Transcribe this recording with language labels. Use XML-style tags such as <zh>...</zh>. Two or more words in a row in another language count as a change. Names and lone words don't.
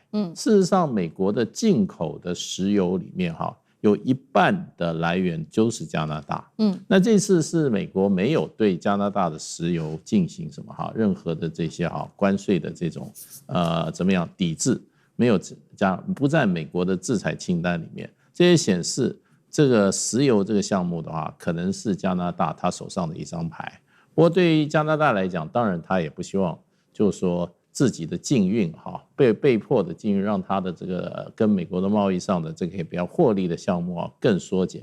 <zh>事實上，美國的進口的石油裡面有一半的來源就是加拿大。那這次是美國沒有對加拿大的石油進行什麼任何的這些關稅的這種怎麼樣抵制，沒有不在美國的制裁清單裡面。這也顯示這個石油這個項目的話，可能是加拿大他手上的一張牌。不過對於加拿大來講，當然他也不希望就是說自己的禁運被迫的禁運，讓他的這個跟美國的貿易上的這個比較獲利的項目更縮減。</zh>